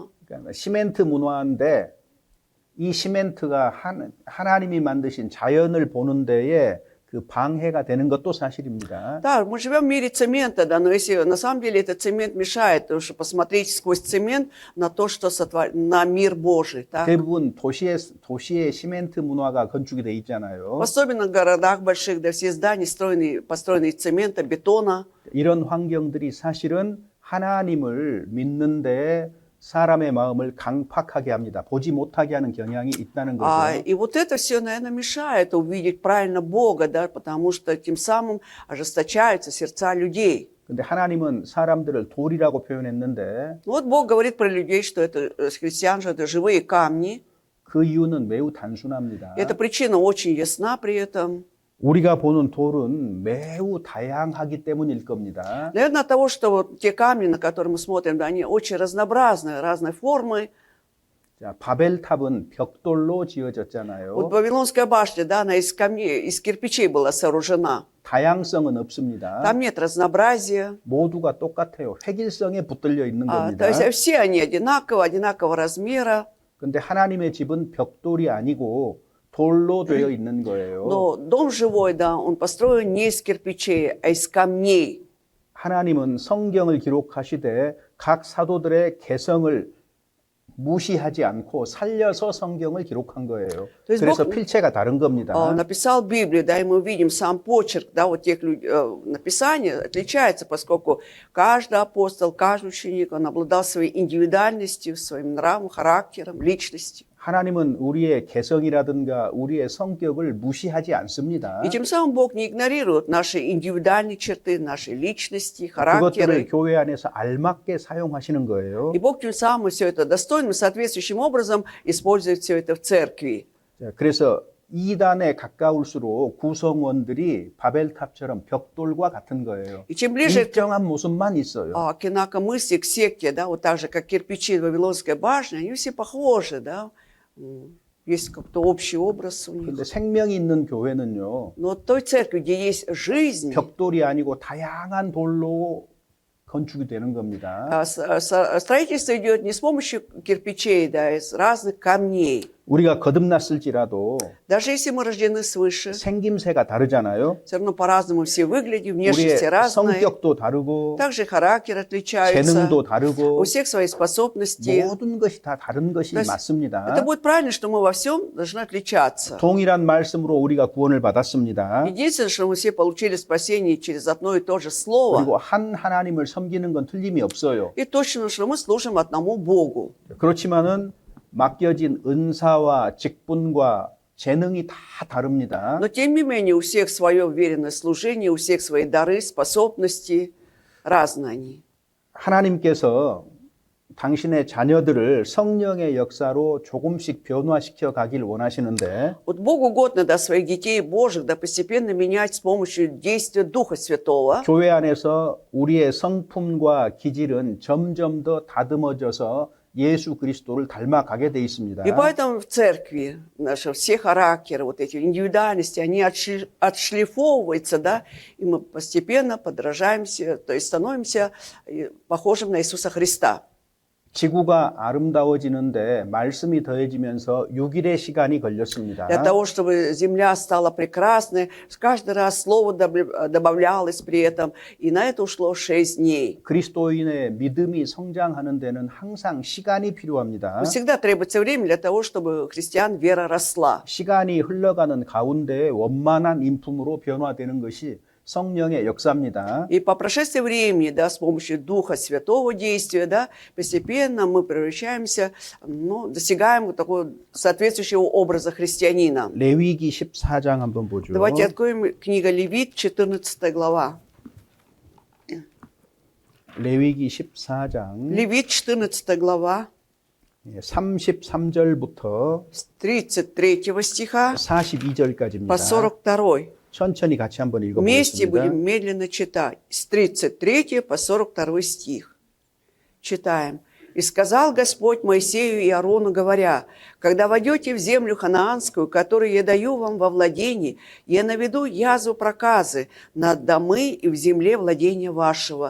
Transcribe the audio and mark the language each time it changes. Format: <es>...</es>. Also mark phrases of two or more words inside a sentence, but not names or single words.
<ko>그러니까 시멘트 문화인데 이 시멘트가 하나님이 만드신 자연을 보는 데에 그 방해가 되는 것도 사실입니다.</ko> <ru>Да, мы живем в мире цемента, да, но если на самом деле этот цемент мешает, потому что посмотреть сквозь цемент на то, что на мир Божий. Так?</ru> <ko>대부분 도시의 시멘트 문화가 건축이 돼 있잖아요.</ko> <ru>Особенно в городах больших, да, все здания построены из цемента, бетона.</ru> <ko>이런 환경들이 사실은 하나님을 믿는데 사람의 마음을 강팍하게 합니다. 보지 못하게 하는 경향이 있다는 거죠.</ko> <ru>И вот это все, наверное, мешает увидеть правильно Бога, да, потому что тем самым ожесточаются сердца людей.</ru> <ko>근데 하나님은 사람들을 돌이라고 표현했는데</ko> <ru>Вот Бог говорит про людей, что это христиан, что это живые камни.</ru> <ko>그 이유는 매우 단순합니다.</ko> <ru>Эта причина очень ясна при этом.</ru> <ko>우리가 보는 돌은 매우 다양하기 때문일 겁니다.</ko> <ru>Наверное, от того, что вот те камни, на которые мы смотрим, да, они очень разнообразные, разной формы.</ru> <ko>자, 바벨탑은 벽돌로 지어졌잖아요.</ko> <ru>Вот Вавилонская башня, да, она из камней, из кирпичей была сооружена.</ru> <ko>다양성은 없습니다.</ko> <ru>Там нет разнообразия.</ru> <ko>모두가 똑같아요. 획일성에 붙들려 있는 겁니다.</ko> <ru>То есть все они одинакового размера.</ru> <ko>근데 하나님의 집은 벽돌이 아니고 돌로 되어 있는 거예요.</ko> <ru>Но дом живой, да, он построен не из кирпичей, а из камней.</ru> <ko>하나님은 성경을 기록하시되 각 사도들의 개성을 무시하지 않고 살려서 성경을 기록한 거예요.</ko> <ru>То есть</ru> <ko>그래서</ko> <ru>Бог</ru> <ko>필체가 다른 겁니다.</ko> <ru>написал Библию, да, и мы видим сам почерк, да, вот тех написаний отличается, поскольку каждый апостол, каждый ученик, он обладал своей индивидуальностью, своим нравом, характером, личностью.</ru> <ko>하나님은 우리의 개성이라든가 우리의 성격을 무시하지 않습니다.</ko> <ru>И тем самым Бог не игнорирует наши индивидуальные черты, наши личности,</ru> <ko>그것들을</ko> <ru>характеры.</ru> <ko>교회 안에서 알맞게 사용하시는 거예요.</ko> <ru>И Бог тем самым все это достойным, соответствующим образом использует все это в церкви.</ru> <ko>자, 그래서 이단에 가까울수록 구성원들이 바벨탑처럼 벽돌과 같은 거예요.</ko> <ru>И чем ближе</ru> <ko>일정한 모습만 있어요.</ko> <ru>к инакомыслию, к секте, да, вот так же, как кирпичи Вавилонской башни, они все похожи, да, есть как-то общий образ у них.</ru> <ko>근데 생명이 있는 교회는요,</ko> <ru>Но в той церкви, где есть жизнь,</ru> <ko>벽돌이 아니고 다양한 돌로 건축이 되는 겁니다.</ko> <ru>строительство идет не с помощью кирпичей, да, из разных камней.</ru> <ko>우리가 거듭났을지라도</ko> <ru>Даже если мы рождены свыше,</ru> <ko>생김새가 다르잖아요.</ko> <ru>все равно по-разному все выглядим,</ru> <ko>우리의</ko> <ru>внешности разные.</ru> <ko>성격도 다르고</ko> <ru>Также характер отличается.</ru> <ko>재능도 다르고</ko> <ru>У всех свои способности.</ru> <ko>모든 것이 다 다른 것이</ko> <ru>То есть</ru> <ko>맞습니다.</ko> <ru>Это будет правильно, что мы во всем должны отличаться.</ru> <ko>동일한 말씀으로 우리가 구원을 받았습니다.</ko> <ru>Единственное, что мы все получили спасение через одно и то же слово.</ru> <ko>그리고 한 하나님을 섬기는 건 틀림이 없어요.</ko> <ru>И точно, что мы служим одному Богу.</ru> <ko>그렇지만은 맡겨진 은사와 직분과 재능이 다 다릅니다.</ko> <ru>Но тем не менее, у всех свое веренное служение, у всех свои дары, способности. Разные они.</ru> <ko>하나님께서 당신의 자녀들을 성령의 역사로 조금씩 변화시켜 가길 원하시는데</ko> <ru>Вот Богу угодно, да, своих детей Божьих, да, постепенно менять с помощью действия Духа Святого.</ru> <ko>교회 안에서 우리의 성품과 기질은 점점 더 다듬어져서 예수 그리스도를 닮아가게 돼 있습니다.</ko> <ru>И поэтому в церкви наши все характеры, вот эти индивидуальности, они отшлифовываются, да, и мы постепенно подражаемся, то есть становимся похожим на Иисуса Христа.</ru> <ko>지구가 아름다워지는데 말씀이 더해지면서 6일의 시간이 걸렸습니다.</ko> <ru>Для того, чтобы земля стала прекрасной, каждый раз слово добавлялось при этом, и на это ушло 6 дней.</ru> <ko>그리스도인의 믿음이 성장하는 데는 항상 시간이 필요합니다.</ko> <ru>Всегда требуется время для того, чтобы христиан вера росла.</ru> <ko>시간이 흘러가는 가운데 원만한 인품으로 변화되는 것이 성령의 역사입니다.</ko> <ru>И по прошествии времени, да, с помощью Духа Святого действия, да, постепенно мы превращаемся, ну, достигаем вот такого соответствующего образа христианина.</ru> <ko>레위기 14장 한번 보죠.</ko> <ru>Давайте откроем книга Левит, 14 глава.</ru> <ko>레위기 14장</ko> <ru>Левит 14 глава,</ru> <ko>33절부터</ko> <ru>с 33 стиха</ru> <ko>42절까지입니다.</ko> <ru>по 42.</ru> <ko>천천히 같이 한번</ko> <ru>Вместе</ru> <ko>읽어보겠습니다.</ko> <ru>будем медленно читать. С 33 по 42 стих. Читаем. «И сказал Господь Моисею и Аарону, говоря, когда войдете в землю ханаанскую, которую я даю вам во владении, я наведу язву проказы над домы и в земле владения вашего.</ru>